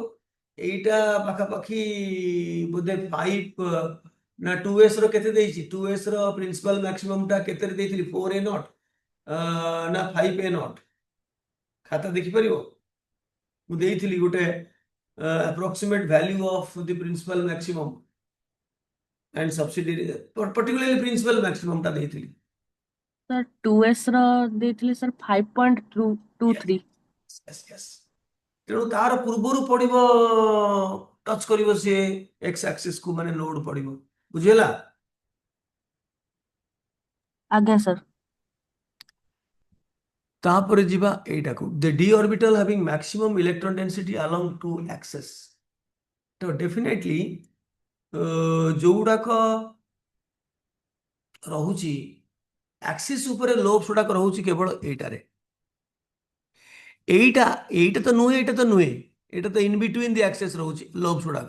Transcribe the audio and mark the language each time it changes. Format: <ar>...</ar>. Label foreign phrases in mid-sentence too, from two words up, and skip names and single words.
<or>ଏଇଟା ପାଖାପାଖି ବୋଧେ 5 ନା 2s ର କେତେ ଦେଇଛି? 2s ର</or> <en>principal maximum</en> <or>କେତେରେ ଦେଇଥିଲି? 4a ନଟ୍ ନା 5a ନଟ୍? ଖାତା ଦେଖିପାରିବ? ମୁଁ ଦେଇଥିଲି ଗୋଟେ</or> <en>approximate value of the principal maximum and subsidiary, particularly principal maximum</en> <or>ଟା ଦେଇଥିଲି। सर 2s ର ଦେଇଥିଲି सर 5.23।</or> <en>Yes, yes।</en> <or>ତେଣୁ ତାର ପୂର୍ବରୁ ପଡିବ, ଟଚ୍ କରିବ ସିଏ</or> <en>x axis</en> <or>କୁ, ମାନେ ଲୋଡ ପଡିବ। ବୁଝିହେଲା? ଆଜ୍ଞା ସର। ତାପରେ ଯିବା ଏଇଟାକୁ,</or> <en>the d orbital having maximum electron density along two axes।</en> <or>ତ ଡେଫିନେଟଲି ଯୋଉଗୁଡାକ ରହୁଛି ଆକ୍ସିସ୍ ଉପରେ, ଲୋବ୍ସ ଗୁଡାକ ରହୁଛି କେବଳ ଏଇଟାରେ। ଏଇଟା ଏଇଟା ତ ନୁହେଁ, ଏଇଟା ତ ନୁହେଁ, ଏଇଟା ତ</or> <en>in between the axes</en> <or>ରହୁଛି ଲୋବ୍ସ ଗୁଡାକ।</or>